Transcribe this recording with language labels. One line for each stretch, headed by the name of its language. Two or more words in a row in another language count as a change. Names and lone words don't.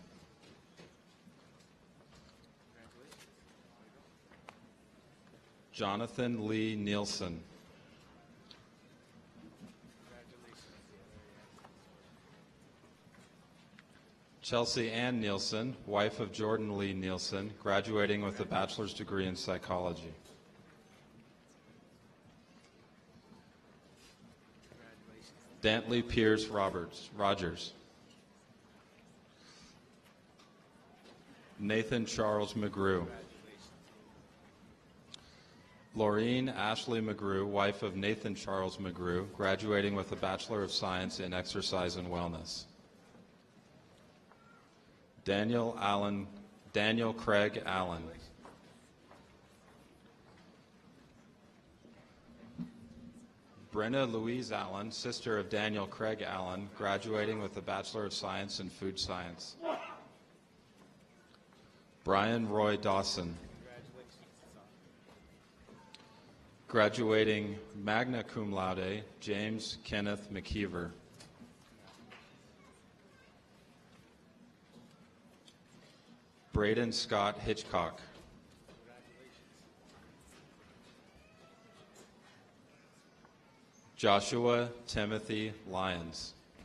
English: Jonathan Lee Nielsen. Chelsea Ann Nielsen, wife of Jordan Lee Nielsen, graduating with a bachelor's degree in psychology. Dantley Pierce Rogers. Nathan Charles McGrew. Laureen Ashley McGrew, wife of Nathan Charles McGrew, graduating with a Bachelor of Science in Exercise and Wellness. Daniel Craig Allen. Brenna Louise Allen, sister of Daniel Craig Allen, graduating with a Bachelor of Science in Food Science. Brian Roy Dawson. Graduating magna cum laude, James Kenneth McKeever. Braden Scott Hitchcock. Joshua Timothy Lyons.